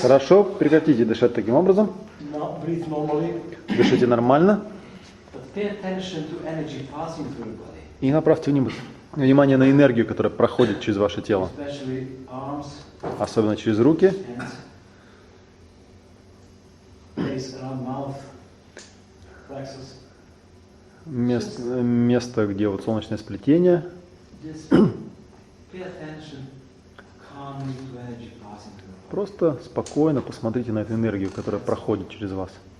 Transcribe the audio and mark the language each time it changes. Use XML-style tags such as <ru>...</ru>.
<ru>Хорошо, прекратите дышать таким образом.</ru> <en>No, breathe normally.</en> <ru>Дышите нормально.</ru> <en>But pay attention to energy passing through the body.</en> <ru>И направьте внимание на энергию, которая проходит через ваше тело.</ru> <en>Especially arms,</en> <ru>Особенно через руки.</ru> <en>hands. Place around mouth, plexus.</en> <ru>Место, где вот солнечное сплетение.</ru> <en>Just pay attention calmly to energy passing through the body.</en> <ru>Просто спокойно посмотрите на эту энергию, которая проходит через вас.</ru>